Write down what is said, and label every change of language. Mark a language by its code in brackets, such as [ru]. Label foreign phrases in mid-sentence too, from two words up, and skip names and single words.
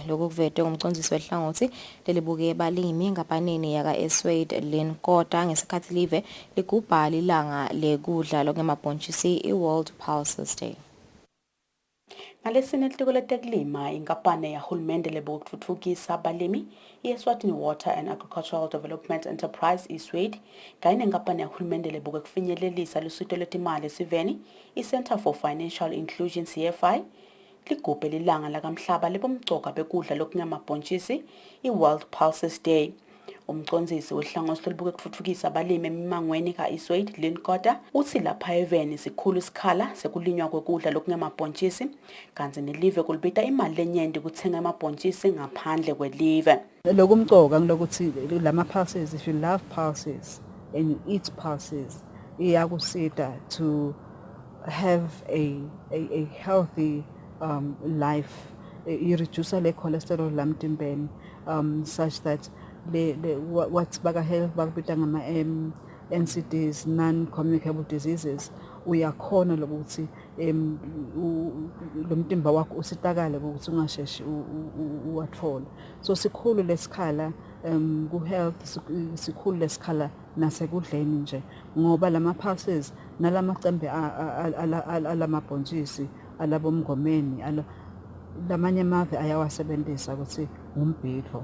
[ss] Lokhu kuvetwe ngumcondzisi wehlangothi lelibuke balimi enkampanini yaka Eswatini Kota ngesikhathi live ligubha lilanga lekudla lokungemabhontshisi i-World Pulses Day. Ngalesine litiko letekulima inkampani yahulumende lebokutfutfukisa abalimi i-Eswatini Water and Agricultural Development Enterprise Eswatini kanye nenkampani yahulumende lebuke kufinyelelisa lusito lwetimali esiveni i-Center for Financial Inclusion CFI ligubhe lilanga lakamhlaba lebomgcoka bekudla lokungemabhontshisi i-World Pulses Day. Umcondzisi wehlangothi lelibuke kutfutfukisa abalimi emimangweni ka-Eswatini Kota uthi lapha eveni sikhulu isikhala sekulinywa kwekudla lokungemabhontshisi kanti nelive kulibita imali lenyenti kuthenga amabhontshisi ngaphandle kwelive. Lokumgcoka ngilokuthi lama [en] pulses, if you love pulses and you eat pulses, iyakusita to have a healthy life. You reduce the cholesterol [ss] lamtimbeni [en] such that what [ss] baga health bakubita ngama [en] NCDs, non-communicable diseases, [ss] uyakhona lokuthi lo mtimba wakho usitakale ukuthi ungasheshi uwathola. So sikhulu lesikhala ku health, sikhulu lesikhala nasekudleni nje ngoba lama pulses nalamacembe alamabhontshisi alabomngomeni lamanye amave ayawasebenzisa ukuthi umbhidvo.